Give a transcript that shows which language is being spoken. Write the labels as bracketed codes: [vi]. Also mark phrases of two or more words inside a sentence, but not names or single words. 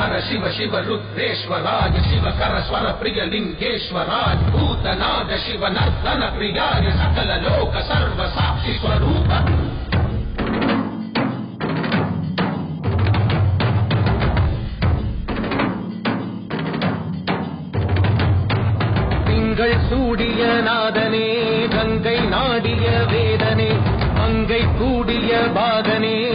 [sa] शिव शिव रुद्रेश्वराय शिवकर स्वर प्रिय लिंगेश्वराय भूतनाद शिव नर्तन प्रियाय सकल लोक सर्व साक्षी स्वरूप [ta] திங்கள் சூடிய நாதனே கங்கை நாடிய வேதனே அங்கை கூடிய பாகனே